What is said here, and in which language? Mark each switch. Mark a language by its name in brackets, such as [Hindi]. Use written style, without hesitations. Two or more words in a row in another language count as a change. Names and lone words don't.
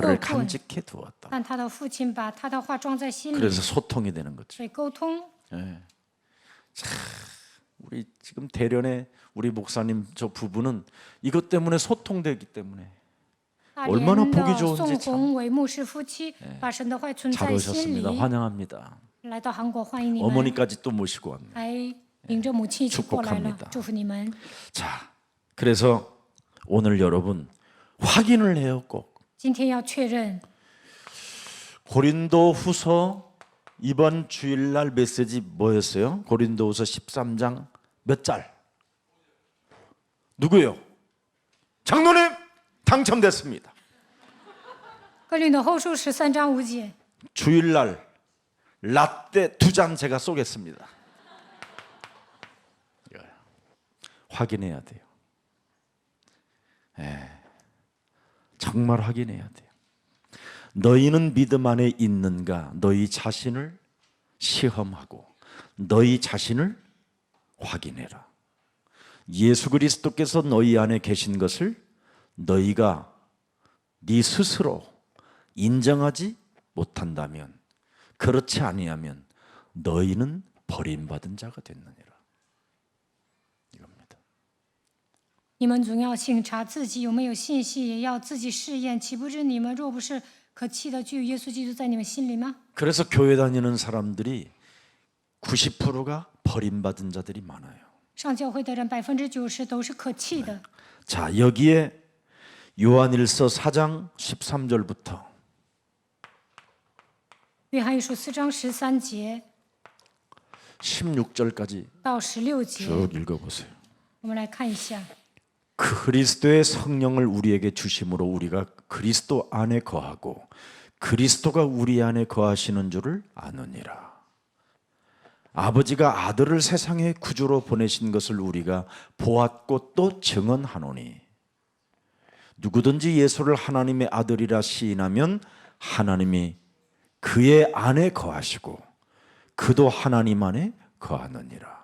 [Korean] 말을 [Chinese] 恶棍， [Korean] 간직해 두었다. [Chinese] 但他的父亲把他的话装在心里， [Korean] 그래서 소통이 되는 거지. [Chinese] 所以沟通。 [Korean] 예. 참, 우리 지금 대련의 우리 목사님 저 부부는 이것 때문에 소통되기 때문에 [Chinese] 大 [Korean] 얼마나 [Chinese] 连 [Korean] 보기 [Chinese] 的 [Korean] 좋은지 [Chinese] 宋宏伟牧师夫妻把神的话存 [Korean] 잘 [Chinese] 在心 [Korean] 오셨습니다. [Chinese] 里， [Korean] 환영합니다. [Chinese] 来到韩国欢迎你们， [Korean] 어머니까지 또 모시고 왔네. [Chinese] 还领着母亲一起过来了 [Korean] 축복합니다 ， [Chinese] 祝福你们。 [Korean] 자, 그래서 오늘 여러분 확인을 해요 꼭. [Chinese] 今天要确认， [Korean] 고린도후서 이번 주일날 메시지 뭐였어요? 고린도후서 13장 몇 절? 누구요? 장로님 당첨됐습니다. [Chinese] 哥林多后书13章5节， [Korean] 주일날 라떼 2잔 제가 쏘겠습니다. 확인해야 돼요. 정말 확인해야 돼요. 너희는 믿음 안에 있는가? 너희 자신을 시험하고 너희 자신을 확인해라. 예수 그리스도께서 너희 안에 계신 것을 너희가 네 스스로 인정하지 못한다면, 그렇지 아니하면 너희는 버림받은 자가 됐느니라. 이겁니다. [Chinese] 你们总要省察自己有没有信息，也要自己试验，岂不知你们若不是可弃的，就有耶稣基督在你们心里吗？ [Korean] 그래서 교회 다니는 사람들이 90%가 버림받은 자들이 많아요. [Chinese] 上教会的人90%都是可弃的。 [Korean] 자, 여기에 요한일서 4장 13절부터 [Chinese] 约翰一书4章13节 [Korean] 16절까지 [Chinese] 到16节， [Korean] 쭉 읽어보세요. [Chinese] 我们来看一下。 [Korean] 그리스도의 성령을 우리에게 주심으로 우리가 그리스도 안에 거하고 그리스도가 우리 안에 거하시는 줄을 아느니라. 아버지가 아들을 세상의 구주로 보내신 것을 우리가 보았고 또 증언하노니 누구든지 예수를 하나님의 아들이라 시인하면 하나님이 그의 안에 거하시고 그도 하나님 안에 거하느니라.